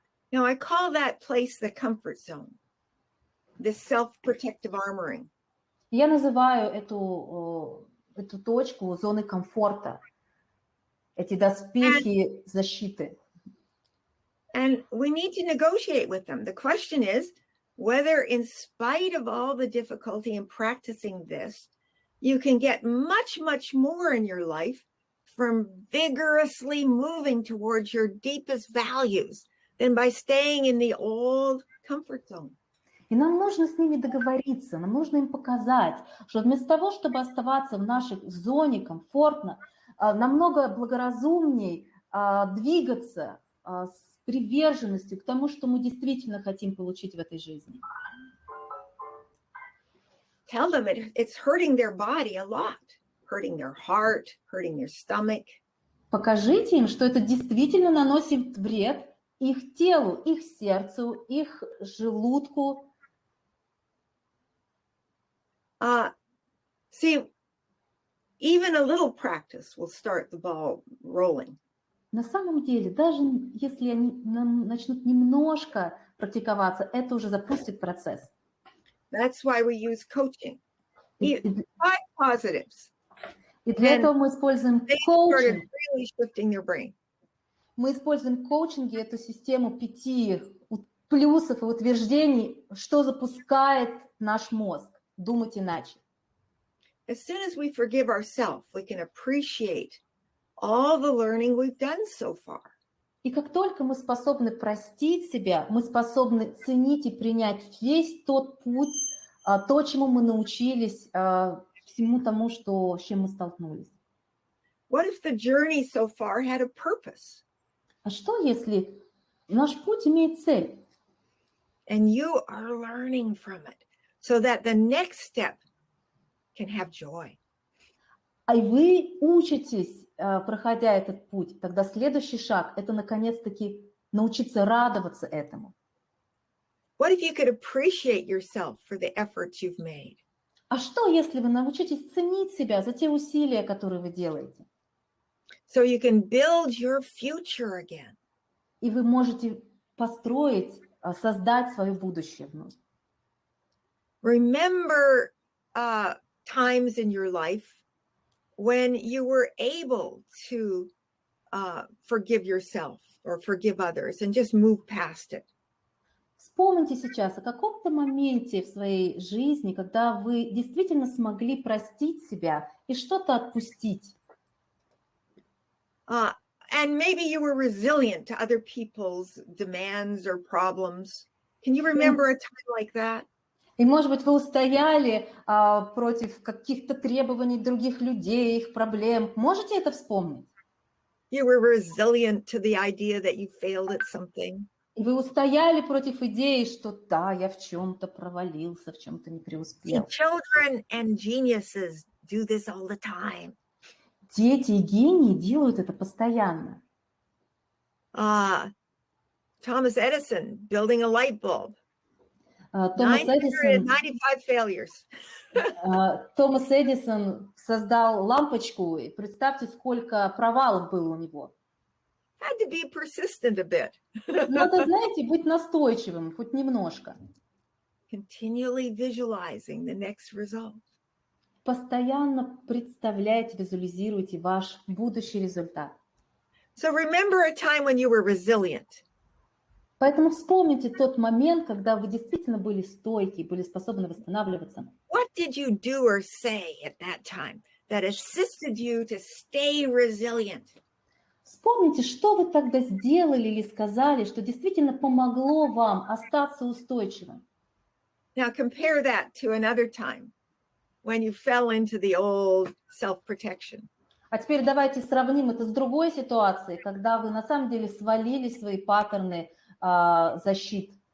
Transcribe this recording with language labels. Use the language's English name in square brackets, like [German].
[English] Now, I call that place the comfort zone, this self-protective armoring. [Russian] Я называю эту точку зоны комфорта, эти доспехи защиты. [English] And we need to negotiate with them. The question is whether, in spite of all the difficulty in practicing this, you can get much, much more in your life from vigorously moving towards your deepest values than by staying in the old comfort zone. [Russian] И нам нужно с ними договориться, нам нужно им показать, что вместо того, чтобы оставаться в нашей зоне комфортно, намного благоразумней двигаться с приверженностью к тому, что мы действительно хотим получить в этой жизни. [English] Tell them it's hurting their body a lot, hurting their heart, hurting their stomach. [Russian] Покажите им, что это действительно наносит вред их телу, их сердцу, их желудку. [English] See, even a little practice will start the ball rolling. [Russian] На самом деле, даже если они начнут немножко практиковаться, это уже запустит процесс. [English] That's why we use coaching. 5 positives. [Russian] И для [English] And [Russian] этого мы используем [English] they started [Russian] коучинг. [English] really shifting their brain. [Russian] Мы используем в коучинге эту систему 5 плюсов и утверждений, что запускает наш мозг. Думать иначе. [English] As soon as we forgive ourselves, we can appreciate all the learning we've done so far. [Russian] И как только мы способны простить себя, мы способны ценить и принять весь тот путь, то, чему мы научились, всему тому, с чем мы столкнулись. [English] What if the journey so far had a purpose? [Russian] А что, если наш путь имеет цель? [English] And you are learning from it so that the next step can have joy. [Russian] А вы учитесь, проходя этот путь, тогда следующий шаг – это, наконец-таки, научиться радоваться этому. [English] What if you could appreciate yourself for the efforts you've made? [Russian] А что, если вы научитесь ценить себя за те усилия, которые вы делаете? [English] So you can build your future again. [Russian] И вы можете построить, создать свое будущее вновь. [English] Remember times in your life when you were able to forgive yourself or forgive others and just move past it. [Russian] Вспомните сейчас о каком-то моменте в своей жизни, когда вы действительно смогли простить себя и что-то отпустить. [English] And maybe you were resilient to other people's demands or problems. Can you remember a time like that? [Russian] И, может быть, вы устояли против каких-то требований других людей, их проблем. Можете это вспомнить? [English] You were resilient to the idea that you failed at something. [Russian] И вы устояли против идеи, что да, я в чем-то провалился, в чем-то не [English] See, [Russian] преуспел. [English] children and geniuses do this all the time. [Russian] Дети и гении делают это постоянно. [English] Thomas Edison building a light bulb. [Russian] Томас [English] 995 failures. [Russian] Томас Эдисон создал лампочку, и представьте, сколько провалов было у него. [English] Had to be persistent a bit. [Russian] Надо, знаете, быть настойчивым, хоть немножко. [English] Continually visualizing the next result. [Russian] Постоянно представляйте, визуализируйте ваш будущий результат. [English] So remember a time when you were resilient. [Russian] Поэтому вспомните тот момент, когда вы действительно были стойки, были способны восстанавливаться. [English] What did you do or say at that time that assisted you to stay resilient? [Russian] Вспомните, что вы тогда сделали или сказали, что действительно помогло вам остаться устойчивым. [English] Now compare that to another time when you fell into the old self-protection. [Russian] А теперь давайте сравним это с другой ситуацией, когда вы на самом деле свалили свои паттерны защит.